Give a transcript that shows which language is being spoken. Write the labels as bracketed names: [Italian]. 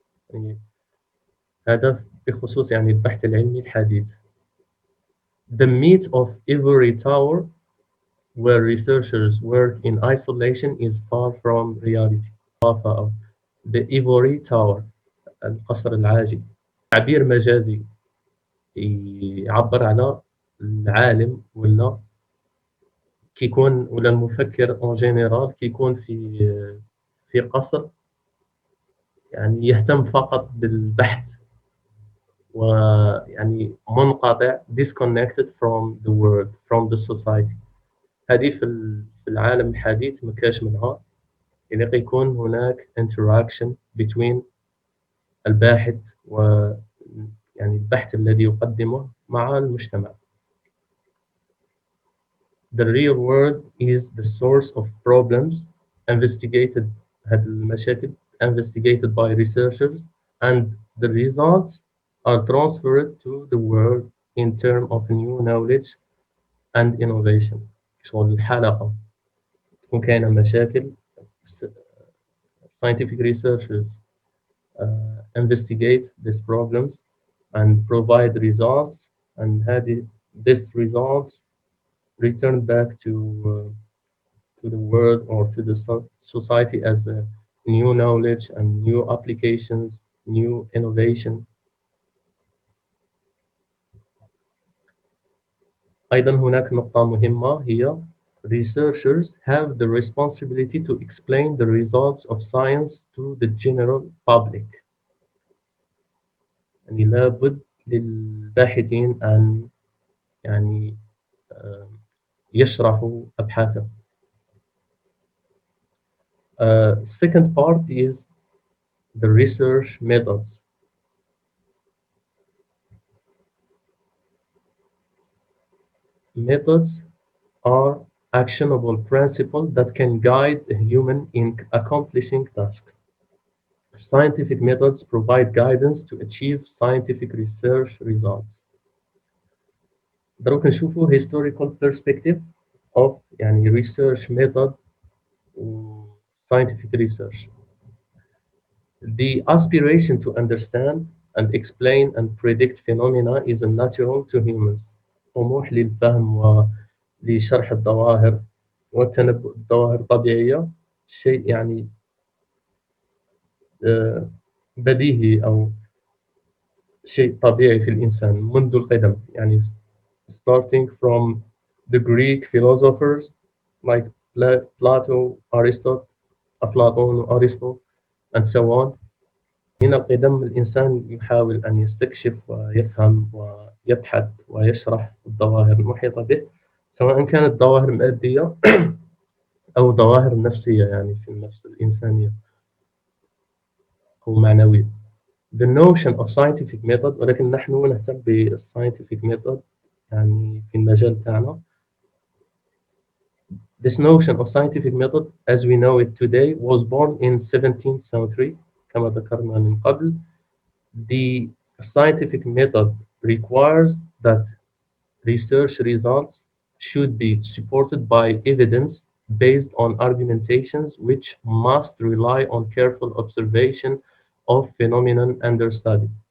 [Arabic] يعني هذا بخصوص يعني البحث العلمي الحديث. [English] The myth of ivory tower where researchers work in isolation is far from reality. [Arabic] The ivory tower القصر العاجي تعبير مجازي يعبر على العالم ولا المفكر [French] اون جينيرال [Arabic] كيكون في قصر، يعني يهتم فقط بالبحث ويعني منقطع [English] disconnected from the world from the society. [Arabic] هذه في العالم الحديث ما كاش منها، يعني يكون هناك [English] interaction between [Arabic] الباحث و يعني البحث الذي يقدمه مع المجتمع. [English] The real world is the source of problems investigated [Arabic] هذه المشاكل [English] investigated by researchers and the results are transferred to the world in terms of new knowledge and innovation. [Arabic] شغل الحلقة وكاينة مشاكل. [English] scientific researchers investigate these problems and provide results, and had these results returned back to the world or to the society as new knowledge and new applications, new innovation. [Arabic] أيضا هناك نقطة مهمة هي [English] researchers have the responsibility to explain the results of science to the general public. [Arabic] يعني لابد للباحثين أن يعني آه، يشرحوا أبحاثهم. [English] Second part is the research methods. Methods are actionable principles that can guide a human in accomplishing tasks. Scientific methods provide guidance to achieve scientific research results. [Arabic] دروك نشوفوا [English] historical perspective of يعني research method و scientific research. The aspiration to understand and explain and predict phenomena is natural to humans. [Arabic] طموح للفهم ولشرح الظواهر والتنبؤ الظواهر طبيعية، شيء يعني آه، بديهي أو شيء طبيعي في الإنسان منذ القدم. [English] يعني starting from the Greek philosophers like Plato, Aristotle, أفلاطون وأرسطو and so on. [Arabic] من القدم الإنسان يحاول أن يستكشف ويفهم ويبحث ويشرح الظواهر المحيطة به، سواء كانت ظواهر مادية أو ظواهر نفسية يعني في النفس الإنسانية أو معنوية. [English] The notion of scientific method، [Arabic] ولكن نحن نهتم [English] بالscientific method [Arabic] يعني في المجال تاعنا. [English] This notion of scientific method as we know it today was born in 17th century [Arabic] كما ذكرنا من قبل. [English] The scientific method requires that research results should be supported by evidence based on argumentations which must rely on careful observation of phenomenon under study.